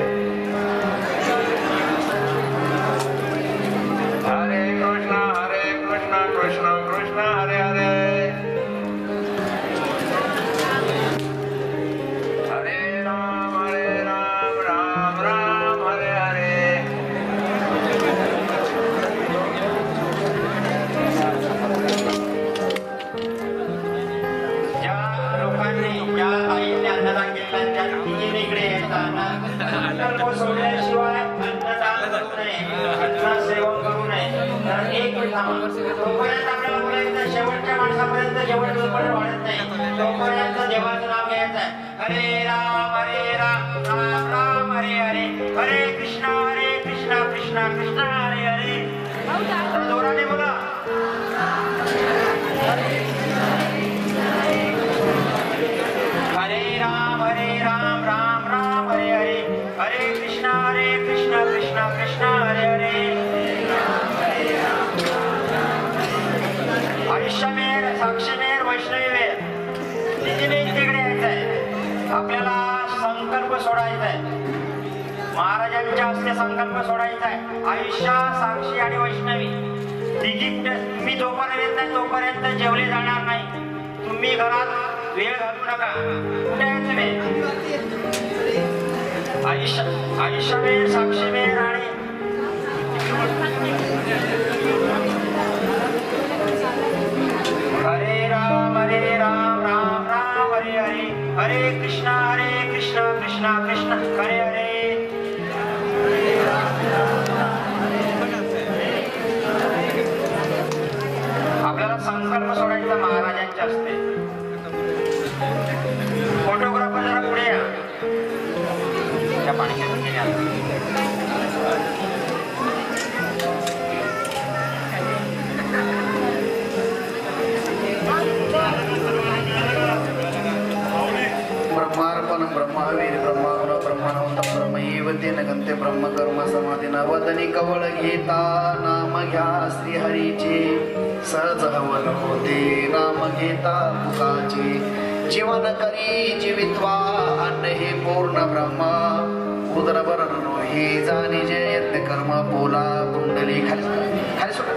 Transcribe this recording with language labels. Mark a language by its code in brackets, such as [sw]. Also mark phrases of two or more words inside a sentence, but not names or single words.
[sa] हरे कृष्ण कृष्ण कृष्ण हरे हरे. हरे राम राम राम हरे हरे. [mr] ज्या लोकांनी ज्या आईने अन्नदान केलं त्या तिघीने इकडे यायचा सोडल्याशिवाय अन्नदान करू नये, अन्न सेवन करू नये. तर एक मिनिट थांबा. तोपर्यंत आपल्याला बोलायचं शेवटच्या माणसापर्यंत जेवढं जोपर्यंत वाढत नाही तोपर्यंत देवाचं नाव घ्यायचं आहे. [sa] हरे राम राम राम हरे हरे. हरे कृष्ण कृष्ण कृष्ण हरे हरे. [mr] तर जोराने बोला. [sa] हरे राम राम राम हरे हरे. हरे कृष्ण कृष्ण कृष्ण हरे हरे. [mr] आयुष्यमेर साक्षीमेर वैष्णवीमेर तिघीने तिकडे यायचंय. आपल्याला संकल्प सोडायचा आहे. महाराजांच्या हस्ते संकल्प सोडायचा आहे. आयुष्य साक्षी आणि वैष्णवी तिघी तुम्ही जोपर्यंत येत नाही तोपर्यंत जेवले जाणार नाही. तुम्ही घरात वेळ घालू नका. कुठे आहे तुम्ही? आयुष्यमेर साक्षीमेर आणि [sa] हरे राम राम राम हरे हरे. हरे कृष्ण कृष्ण कृष्ण हरे हरे. [mr] आपल्याला संकल्प सोडायचा महाराजांच्या हस्ते. फोटोग्राफर जरा पुढे या. त्या पाणी [sa] ब्रह्मार्पण ब्रह्मवीर ब्रह्माग्न ब्रह्मणवंत ब्रह्मैव तेन गंते ब्रह्मकर्म समाधीन [mr] वदनी कवळ घेता नाम घ्या श्रीहरीचे सहज हवन होते नाम घेता तुकाचे. जीवन करी जीवित्वा अन्न हे पूर्ण ब्रह्म उदर बरनो हे जाणी जे यज्ञ कर्म बोला कुंडली खाली सोडा.